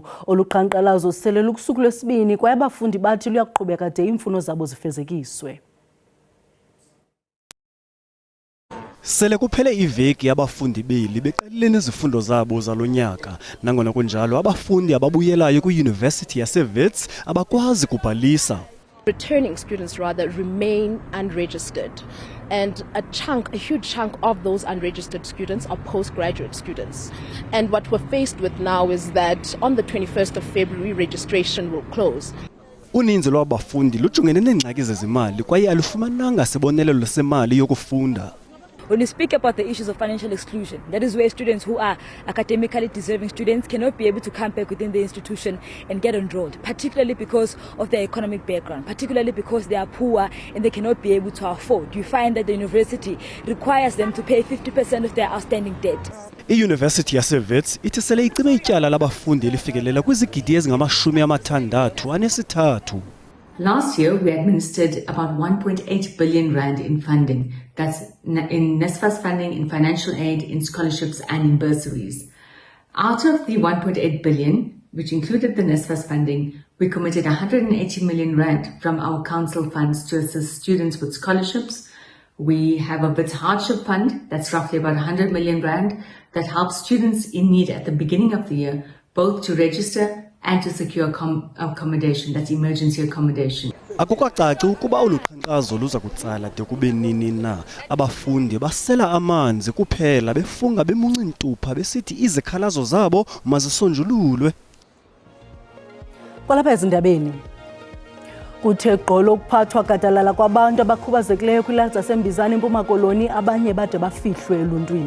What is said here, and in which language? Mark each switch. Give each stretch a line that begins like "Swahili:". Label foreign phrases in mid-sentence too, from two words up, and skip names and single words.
Xhosa: Oluqhankqalazo sele lukusuku lwesibini kwaye abafundi bathi luyaqhubeka de imfuno zabo zifezekiswe. Sele kuphele iveki abafundi beli beqalile nezifundo zabo zalonyaka. Nangona kunjalo abafundi ababuyelayo kwiYunivesithi yaseWits abakwazi kubhalisa.
English: Returning students rather remain unregistered, and a huge chunk of those unregistered students are postgraduate students. And what we're faced with now is that on the 21st of February registration will close.
Xhosa: Uninzi lwabafundi lujongene neengxaki zezimali kwaye alufumananga sibonelelo semali yokufunda.
English: When we speak about the issues of financial exclusion, that is where students who are academically deserving students cannot be able to come back within the institution and get enrolled, particularly because of their economic background, particularly because they are poor and they cannot be able to afford. You find that the university requires them to pay 50% of their outstanding debt.
Xhosa: iYunivesithi yaseWits ithi sele icime ityala labafundi elifikelela kwizigidi ezingama-63.
English: Last year, we administered about 1.8 billion rand in funding. That's in NSFAS funding, in financial aid, in scholarships, and in bursaries. Out of the 1.8 billion, which included the NSFAS funding, we committed 180 million rand from our council funds to assist students with scholarships. We have a Wits hardship fund, that's roughly about 100 million rand, that helps students in need at the beginning of the year, both to register and to secure accommodation, that's emergency accommodation.
Xhosa: Akukacaci ukuba uluqhankqazo luza kutsala de kube nini na. Abafundi basela amanzi kuphela befunga bemunca intupha besithi izikhalazo zabo mazisonjululwe. Kwalapha ezindabeni Kuthe gqolo ukuphathwa gadalala kwabantu abakhubazekileyo kwilali zaseMbizana eMpuma Koloni, abanye bade bafihlwe eluntwini.